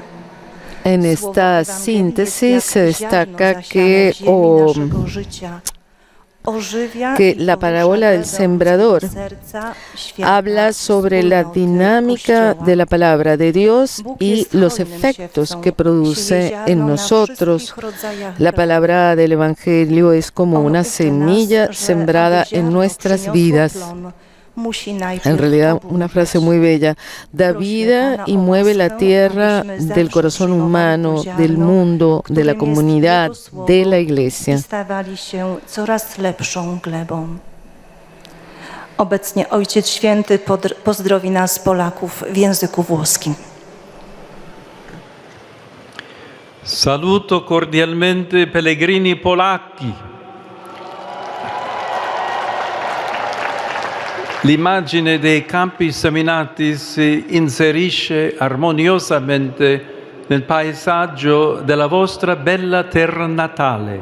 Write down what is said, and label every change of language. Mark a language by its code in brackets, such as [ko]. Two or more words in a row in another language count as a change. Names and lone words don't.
[es] En esta síntesis se destaca que la parábola del sembrador habla sobre la dinámica de la palabra de Dios y los efectos que produce en nosotros. La palabra del Evangelio es como una semilla sembrada en nuestras vidas. En realidad, una frase muy bella: da vida y mueve la tierra del corazón humano, del mundo, de la comunidad, de la iglesia. [pl] Obecnie Ojciec Święty pozdrowi nas, Polaków, w języku włoskim. [it] Saluto cordialmente pellegrini polacchi. L'immagine dei campi seminati si inserisce armoniosamente nel paesaggio della vostra bella terra natale.